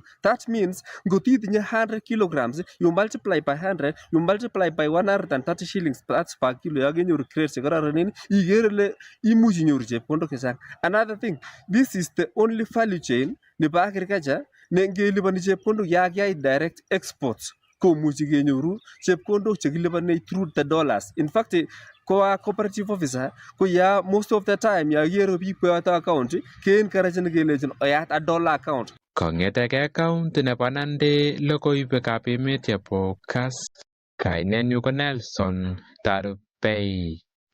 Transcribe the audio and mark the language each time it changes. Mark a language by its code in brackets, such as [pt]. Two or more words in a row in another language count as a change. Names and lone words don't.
[en] That means [kln] ngot itinye [en] 100 kilograms you multiply by 100 you multiply by 130 shillings per kilo [kln] yakenyoru grades chekororonen ikere ile imuchi inyoru chepkondok chechang. [en] Another thing, this is the only value chain [kln] nebo agriculture nengelipani chepkondok yakiyai [en] direct exports [kln] komuchi kenyoru chepkondok chekilipani [en] through the dollars. In fact, [kln] koa [en] cooperative officer [kln] ko ya [en] most of the time [kln] ya kiyero biik koyoto account keencourageni kelechin oyat [en] a dollar account. [kln] Kong'eteke kaunti nebo Nandi logoiwekab emet chebo Kass. Kainenyu ko Nelson Tarbei.